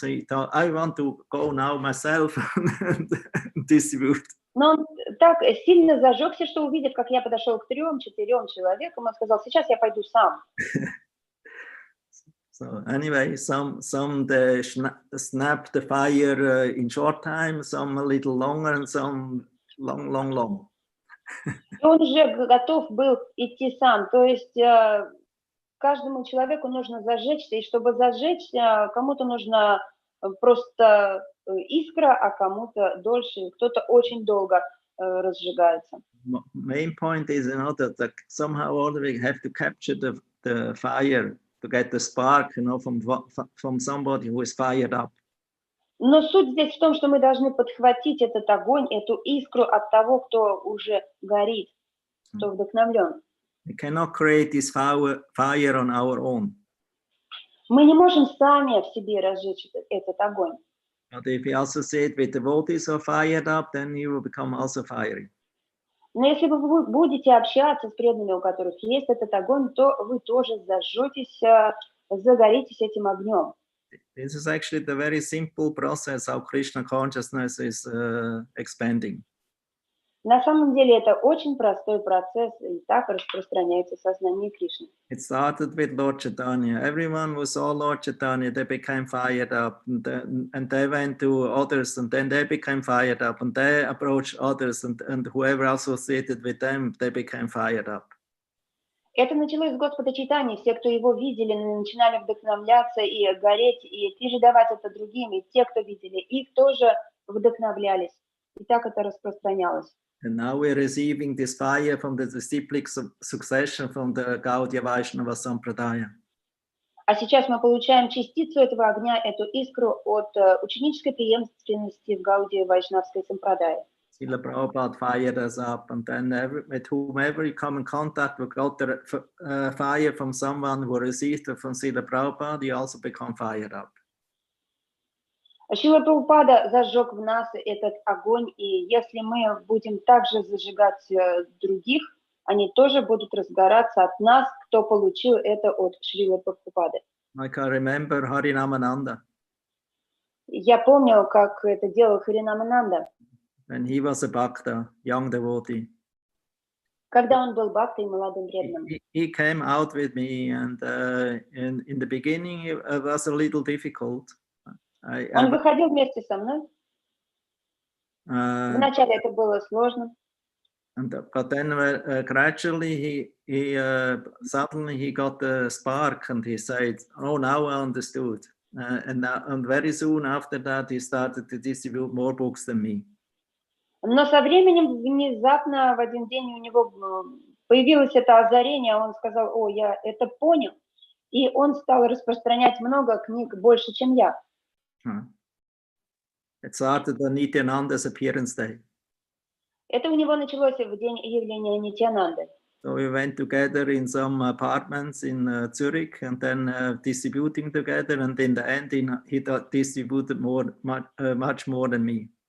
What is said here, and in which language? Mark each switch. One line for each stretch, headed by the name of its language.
English: He thought, I want to go now myself and distribute.
Russian: Но он так сильно зажегся, что увидев, как я подошел к 3-4 человекам, он сказал: сейчас я пойду сам.
English: So anyway, some snap the fire in short time, some a little longer, and some long.
Russian: И он уже готов был идти сам. То есть каждому человеку нужно зажечься, и чтобы зажечься, кому-то нужно просто искра, а кому-то дольше, кто-то очень долго разжигается.
English: Main point is, that somehow or other we have to capture the fire. To get the spark, from somebody who is fired up.
Russian: Но суть здесь в том, что мы должны подхватить этот огонь, эту искру от того, кто уже горит, кто вдохновлен.
English: We cannot create this fire on our own.
Russian: Мы не можем сами в себе разжечь этот огонь.
English: But if you associate with devotees who are fired up, then you will become also fiery.
Russian: Но если вы будете общаться с преданными, у которых есть этот огонь, то вы тоже зажжетесь, загоритесь этим огнем.
English: This is actually the very simple process how Krishna consciousness is expanding.
Russian: На самом деле это очень простой процесс, и так распространяется сознание Кришны.
English: It started with Lord Chaitanya. Everyone who saw Lord Chaitanya, they became fired up, and they went to others, and then they became fired up, and they approached others, and whoever associated with them, they became fired up.
Russian: Это началось с Господа Чайтаньи. Все, кто его видели, начинали вдохновляться и гореть, и передавать это другим. И те, кто видели их, тоже вдохновлялись. И так это распространялось.
English: And now we're receiving this fire from the disciplic succession from the Gaudiya Vaishnava Sampradaya.
Russian: А сейчас мы получаем частицу этого огня, эту искру от ученической преемственности в Гаудии Вайшнавской Сампрадае.
English: Srila Prabhupada fired us up, and then with whomever you come in contact with, got the fire from someone who received it from Srila Prabhupada, you also become fired up.
Russian: Шрила Прабхупада зажег в нас этот огонь, и если мы будем также зажигать других, они тоже будут разгораться от нас, кто получил это от Шрилы Прабхупады.
English: Like I remember Harinamananda.
Russian: Я помню, как это делал Харинамананда.
English: When he was a bhakta, young devotee.
Russian: Когда он был бхактой, молодым преданным.
English: He came out with me, and in the beginning it was a little difficult.
Russian: Он выходил вместе со мной. Вначале это было сложно.
English: But then gradually suddenly he got the spark, and he said, "Oh, now I understood." And very soon after that, he started to distribute more books than me.
Russian: Но со временем внезапно в один день у него появилось это озарение, он сказал: "О, я это понял", и он стал распространять много книг больше, чем я.
English: It started on Nityananda's appearance day.
Russian: Это у него началось в день явления Нитьянанды.
English: So we went together in some apartments in Zurich, and then distributing together, and in the end he distributed much more than me.